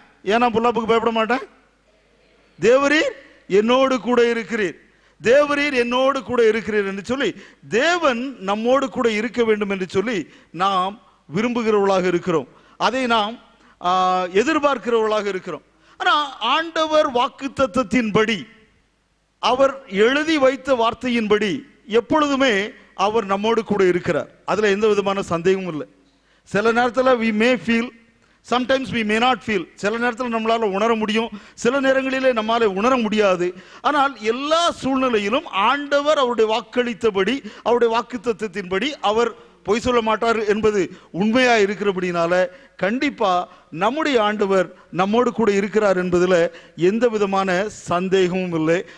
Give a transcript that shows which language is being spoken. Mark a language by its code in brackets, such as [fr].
[ta] ஏன் நான் பொல்லாப்புக்கு பயப்பட மாட்டேன்? தேவரீர் என்னோடு கூட இருக்கிறீர், தேவரீர் என்னோடு கூட இருக்கிறீர் என்று சொல்லி தேவன் நம்மோடு கூட இருக்க வேண்டும் என்று சொல்லி நாம் விரும்புகிறவர்களாக இருக்கிறோம். அதை நாம் எதிர்பார்க்கிறவர்களாக இருக்கிறோம். ஆனால் ஆண்டவர் வாக்குத்தத்தத்தின்படி, அவர் எழுதி வைத்த வார்த்தையின்படி எப்பொழுதுமே அவர் நம்மோடு கூட இருக்கிறார். அதுல எந்த விதமான சந்தேகமும் இல்லை. சில நேரத்தில் [en] we may feel, sometimes we may not feel. [ta] சில நேரத்தில் நம்மளால உணர முடியும், சில நேரங்களிலே நம்மால உணர முடியாது. ஆனால் எல்லா சூழ்நிலையிலும் ஆண்டவர் அவருடைய வாக்களித்தபடி, அவருடைய வாக்குத்தத்தத்தின்படி அவர் பொய் சொல்ல மாட்டார் என்பது உண்மையா இருக்கிறபடினால கண்டிப்பா நம்முடைய ஆண்டவர் நம்மோடு கூட இருக்கிறார் என்பதில் எந்த விதமான சந்தேகமும் இல்லை.